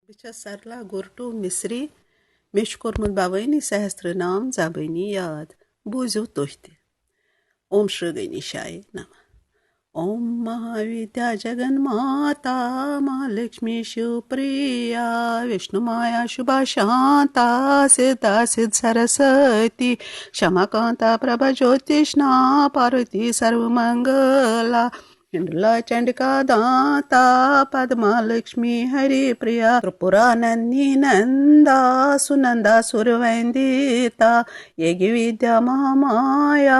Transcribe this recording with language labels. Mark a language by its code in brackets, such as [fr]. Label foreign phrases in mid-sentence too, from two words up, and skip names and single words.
[ks] بچس سرلا گُرٹو مصری مےٚ چھُ کوٚرمُت بھوٲنی سہسرٕ نام زبٲنی یاد بوٗزِو تُہۍ تہِ [sa] ओम् श्री गणेशाय नमः ओम महाविद्या जगन्माता महालक्ष्मी शिवप्रिया विष्णुमाया शुभा शांता सिद्धा सिद्ध सरस्वती क्षमाकांता प्रभा ज्योतिष्णा पार्वती सर्वमंगला हिंडला चंडिका दाता पद्मा लक्ष्मी हरिप्रिया त्रिपुरा नंदी नंदा सुनंदा सुरवंदिता यज्ञ विद्या महामाया